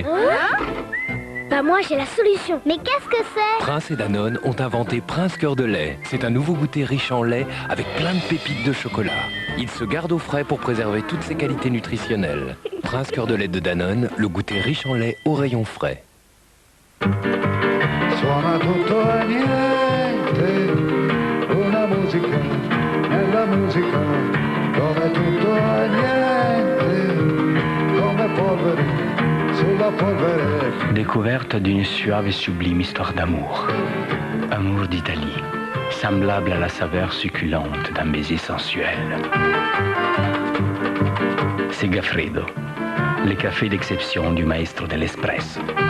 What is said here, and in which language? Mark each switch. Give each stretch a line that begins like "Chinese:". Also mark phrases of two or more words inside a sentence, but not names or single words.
French: Bah moi j'ai la solution. Mais qu'est-ce que c'est? Prince et Danone ont inventé Prince Cœur de lait. C'est un nouveau goûter riche en lait avec plein de pépites de chocolat. Il se garde au frais pour préserver toutes ses qualités nutritionnelles. Prince Cœur de lait de Danone, le goûter riche en lait au rayon frais.
Italian: Suona tutto e niente. musica come tutto e niente, come polvere sulla polvere.
French: Découverte d'une suave et sublime histoire d'amour. Amour d'Italie, semblable à la saveur succulente d'un baiser sensuel. Segafredo, les cafés d'exception du
Italian: maestro dell'espresso.